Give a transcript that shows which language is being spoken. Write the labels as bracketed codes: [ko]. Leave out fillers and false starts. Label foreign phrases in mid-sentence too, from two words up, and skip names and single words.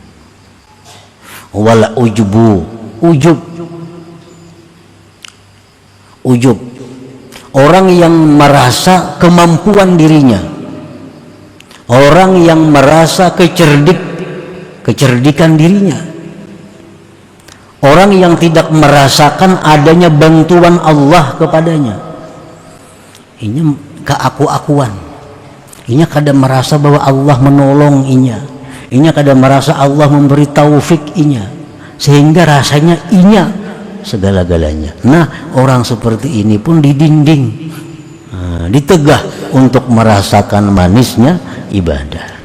[ar] ولا عجب, [id] orang yang merasa kemampuan dirinya, orang yang merasa kecerdikan dirinya, orang yang tidak merasakan adanya bantuan Allah kepadanya. Ini keaku-akuan, ini kada merasa bahwa Allah menolong inya, ini kada merasa Allah memberi taufik inya, sehingga rasanya inya segala-galanya. Nah, orang seperti ini pun didinding, ditegah untuk merasakan manisnya ibadah.